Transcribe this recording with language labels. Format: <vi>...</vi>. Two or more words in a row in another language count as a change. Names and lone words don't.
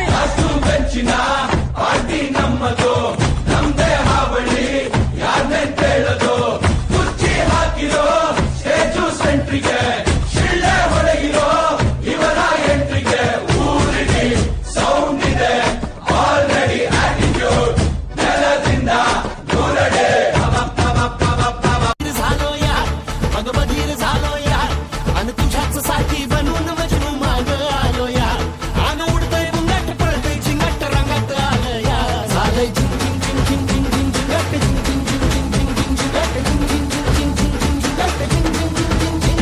<kn>ಹಸು ಬೆಂಚಿನ ಪಾರ್ಟಿ ನಮ್ಮದು, ನಮ್ದೇ ಹಾವಳಿ ಯಾರನ್ನೇ ಕೇಳದು. ಕುರ್ಚಿ ಹಾಕಿರೋ ಸ್ಟೇಜು ಸೆಂಟ್ರಿಗೆ, ಶಿಳ್ಳೆ ಹೊರಗಿರೋ ಇವರ ಎಂಟ್ರಿಗೆ. ಊರಿಡಿ ಸೌಂಡ್ ಇದೆ</kn> <en>already attitude,</en> <kn>ನೆಲದಿಂದ ದೂರಡೆ.</kn> <mr>झालो यार अगं बधीर झालो यार, आणि तुझ्याच साठी बनून मजनू माग आलो यार. आन उडतय बुंगट पळतय झिंगट रंगात आलं यार. झालंय झिंग झिंग झिंग झिंग झिंग झिंग झिंगट झिंग झिंग झिंग झिंग झिंग झिंग झिंगट झिंग झिंग झिंग झिंग झिंग झिंग झिंगट झिंग झिंग झिंग झिंग झिंग.</mr>